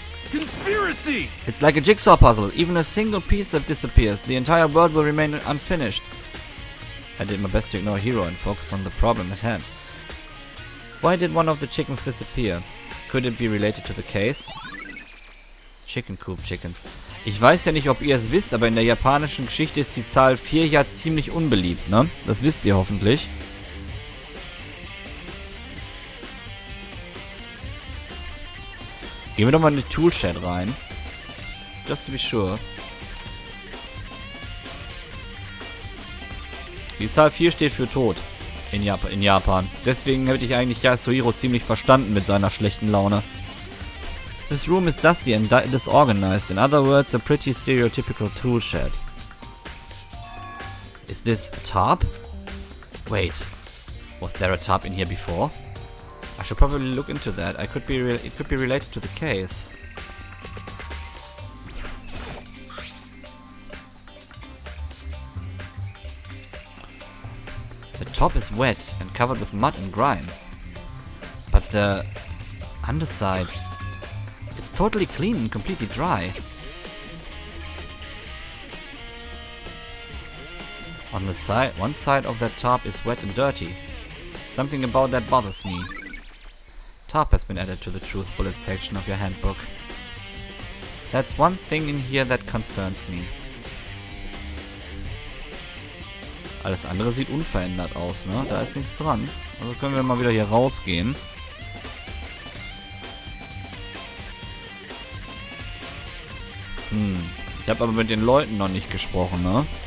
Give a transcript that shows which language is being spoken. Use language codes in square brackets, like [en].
[en] Conspiracy! It's like a jigsaw puzzle. Even a single piece that disappears, the entire world will remain unfinished. I did my best to ignore Hiro and focus on the problem at hand. Why did one of the chickens disappear? Could it be related to the case? Chicken Coop Chickens. [de] Ich weiß ja nicht, ob ihr es wisst, aber in der japanischen Geschichte ist die Zahl 4 ja ziemlich unbeliebt, ne? Das wisst ihr hoffentlich. Gehen wir doch mal in die Toolshed rein. [en] Just to be sure. [de] Die Zahl 4 steht für Tod in Japan. Deswegen hätte ich eigentlich Yasuhiro ziemlich verstanden mit seiner schlechten Laune. [en] This room is dusty and disorganized. In other words, a pretty stereotypical tool shed. Is this a tarp? Wait, was there a tarp in here before? I should probably look into that. It could be related to the case. The top is wet and covered with mud and grime. But the underside, it's totally clean and completely dry. On the side, one side of that tarp is wet and dirty. Something about that bothers me. Tarp has been added to the truth bullet section of your handbook. That's one thing in here that concerns me. [de] Alles andere sieht unverändert aus, ne? Da ist nichts dran. Also können wir mal wieder hier rausgehen. Ich habe aber mit den Leuten noch nicht gesprochen, ne?